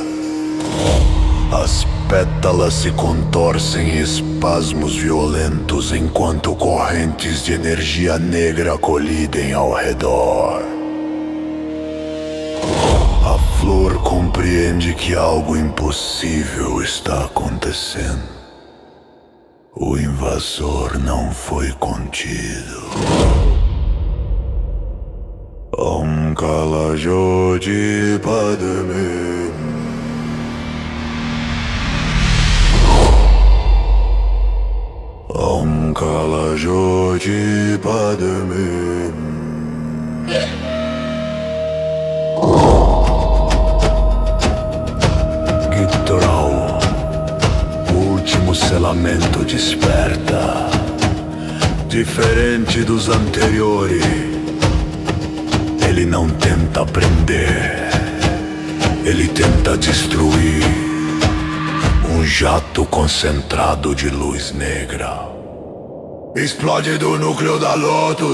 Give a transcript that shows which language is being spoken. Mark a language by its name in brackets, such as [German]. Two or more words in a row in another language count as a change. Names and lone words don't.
[Portuguese] As pétalas se contorcem em espasmos violentos enquanto correntes de energia negra colidem ao redor. A flor compreende que algo impossível está acontecendo. O invasor não foi contido. [Sanskrit] Om Kala Jyoti Padme. Om Kala Jyoti Padme. [Portuguese] Gitral, o último selamento desperta. Diferente dos anteriores, ele não tenta prender, ele tenta destruir. Um jato concentrado de luz negra explode do núcleo da lótus.